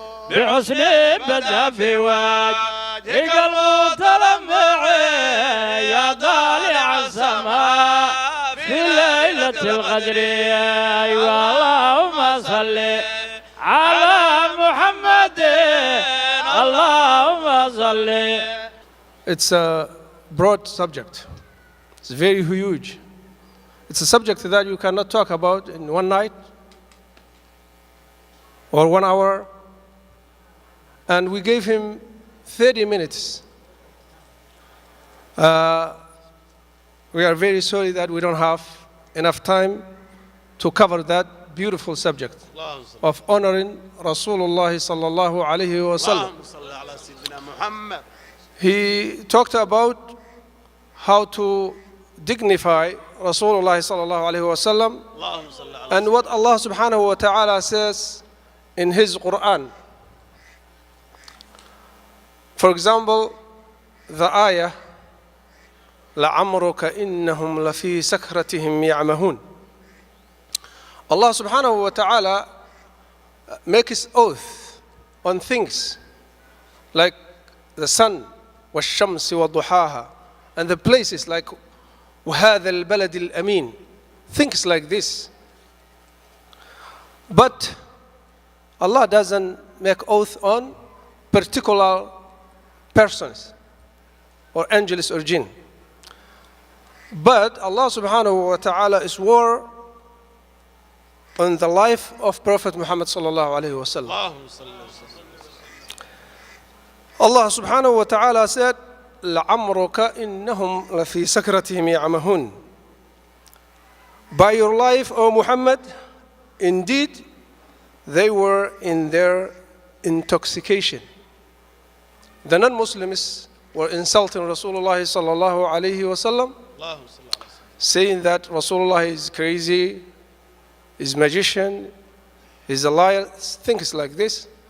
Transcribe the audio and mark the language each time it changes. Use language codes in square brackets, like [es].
[ar] بحسن بدا في وجهك المتلمع يا طالع السماء في ليلة القدر أيوة اللهم صل على محمد اللهم صل. [en] It's a broad subject. It's very huge. It's a subject that you cannot talk about in one night or 1 hour. And we gave him 30 minutes. We are very sorry that we don't have enough time to cover that beautiful subject of honoring Rasulullah sallallahu alayhi wa sallam. He talked about how to dignify Rasulullah sallallahu alayhi wa sallam and what Allah subhanahu wa ta'ala says in His Quran. For example, the ayah [ar] لَعَمْرُكَ إِنَّهُمْ لَفِي سَكْرَتِهِمْ يَعْمَهُونَ. [en] Allah subhanahu wa ta'ala makes oath on things like the sun [ar] والشمس وضحاها [en] and the places like [ar] وهذا البلد الأمين, [en] things like this. But Allah doesn't make oath on particular persons or angels or jinn. But Allah subhanahu wa ta'ala swore on the life of Prophet Muhammad sallallahu alayhi wa sallam. Allah subhanahu wa ta'ala said, [ar] لَعَمْرُكَ إِنَّهُمْ لَفِي سَكْرَتِهِمْ يَعْمَهُونَ. [en] By your life, O Muhammad, indeed, they were in their intoxication. The non-Muslims were insulting Rasulullah sallallahu alayhi wa sallam, saying that Rasulullah is crazy, is magician, is a liar, things like this.